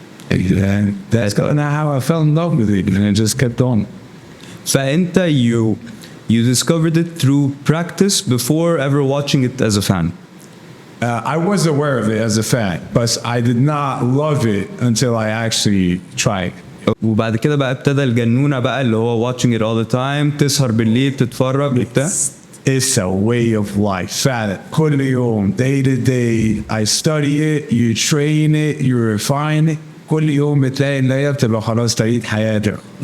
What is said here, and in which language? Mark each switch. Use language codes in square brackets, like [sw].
[en] And that's kind of how I fell in love with it, and it just kept on. فأنت you discovered it through practice before ever watching it as a fan. I was aware of it as a fan, but I did not love it until I actually tried. [ar] وبعد كده بقى ابتدى الجنونة بقى اللي هو [en] watching it all the time، [ar] تسهر بالليل تتفرج وبتاع. [en] It's a way of life. [ar] فعلا كل يوم [en] day to day I study it, you train it, you refine it. [ar] كل يوم بتلاقي ان هي بتبقى خلاص طريقة حياتك.